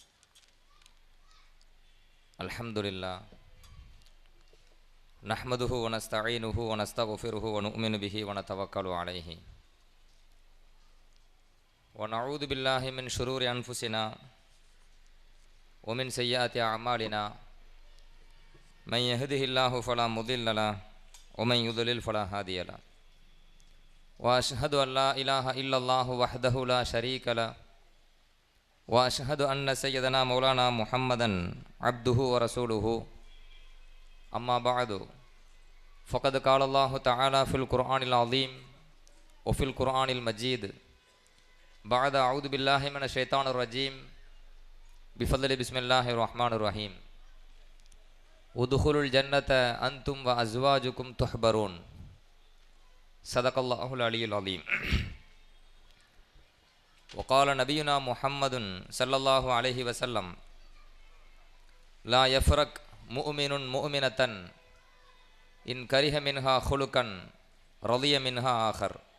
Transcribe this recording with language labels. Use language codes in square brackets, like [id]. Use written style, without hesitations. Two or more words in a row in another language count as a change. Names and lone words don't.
[ar] الحمد لله نحمده ونستعينه ونستغفره ونؤمن به ونتوكل عليه ونعوذ بالله من شرور أنفسنا ومن سيئات أعمالنا من يهده الله فلا مضل له ومن يضلل فلا هادي له وأشهد أن لا إله إلا الله وحده لا شريك له وأشهد أن سيدنا مولانا محمدا عبده ورسوله أما بعد فقد قال الله تعالى في القرآن العظيم وفي القرآن المجيد بعد أعوذ بالله من الشيطان الرجيم بفضل بسم الله الرحمن الرحيم ادخلوا الجنة أنتم وأزواجكم تحبرون صدق الله العلي العليم. وقال نبينا محمد صلى الله عليه وسلم لا يفرك مؤمن مؤمنة إن كره منها خلقا رضي منها آخر.